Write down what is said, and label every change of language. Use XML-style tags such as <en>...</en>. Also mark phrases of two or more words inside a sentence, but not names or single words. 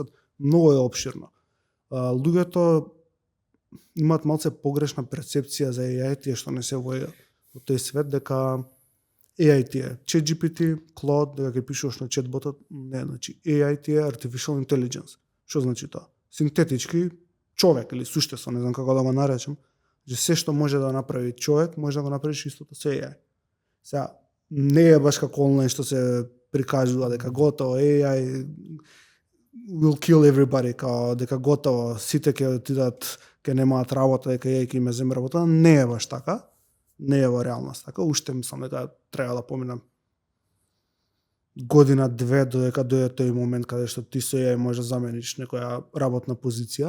<mk>Многу е опширно. Луѓето имаат малце погрешна перцепција за AI, тие што не се во тој свет, дека AI ти е ChatGPT, Claude, дека ќе пишуваш на chatботот, не, значи AI ти е</mk> <en>Artificial Intelligence.</en> <mk>Што значи тоа? Синтетички човек или суштество, не знам како да го наречам, че се што може да направи човек, може да го направиш истото со AI. Сега, не е баш како онлайн што се прикажува дека готово</mk> <en>AI will kill everybody,</en> <mk>као дека готово сите ќе отидат, ќе немаат работа, дека AI ќе им земе работа, не е баш така. Не е во реалност така. Уште мислам дека треба да поминам година, две, додека дојде тој момент каде што ти со AI може да замениш некоја работна позиција.</mk>